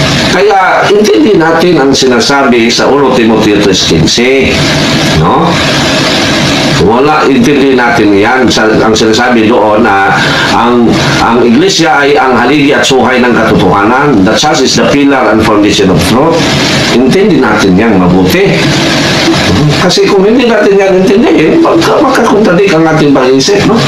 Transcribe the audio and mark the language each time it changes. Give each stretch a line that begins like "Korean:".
Filipino: Kaya, intindi natin ang sinasabi sa 1 Timoteo 3:15, no? Wala, intindi natin yan. Ang sinasabi doon na ang iglesia ay ang haligi at suhay ng katotohanan.
English: The church is the pillar and foundation of truth.
Filipino: Intindi natin yan mabuti. Kasi kung hindi natin yan intindihin, makakontradik ang ating pag-iisip, no?